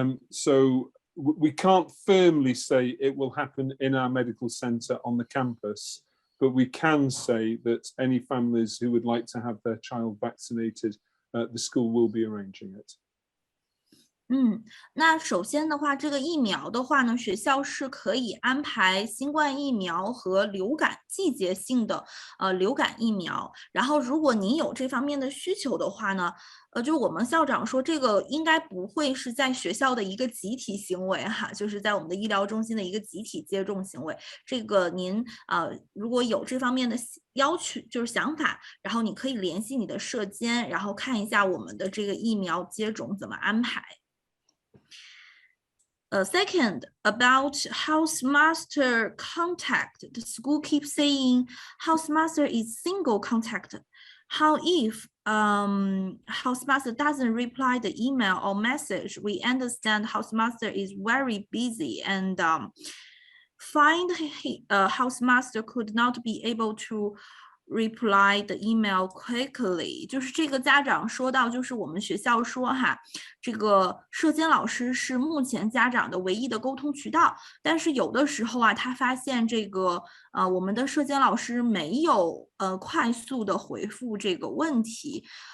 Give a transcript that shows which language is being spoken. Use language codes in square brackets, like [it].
[en] So we can't firmly say it will happen in our medical centre on the campus, but we can say that any families who would like to have their child vaccinated, the school will be arranging it. [zh] 那首先的话，这个疫苗的话呢，学校是可以安排新冠疫苗和流感季节性的流感疫苗。然后，如果您有这方面的需求的话呢，就我们校长说，这个应该不会是在学校的一个集体行为哈，就是在我们的医疗中心的一个集体接种行为。这个您如果有这方面的要求，就是想法，然后你可以联系你的社监，然后看一下我们的这个疫苗接种怎么安排。 [en] Second, about housemaster contact. The school keeps saying housemaster is single contact. How if housemaster doesn't reply the email or message? We understand housemaster is very busy and find housemaster could not be able to reply the email quickly. [zh] 就是这个家长说到，就是我们学校说哈，这个社监老师是目前家长的唯一的沟通渠道，但是有的时候啊，他发现这个我们的社监老师没有快速的回复这个问题。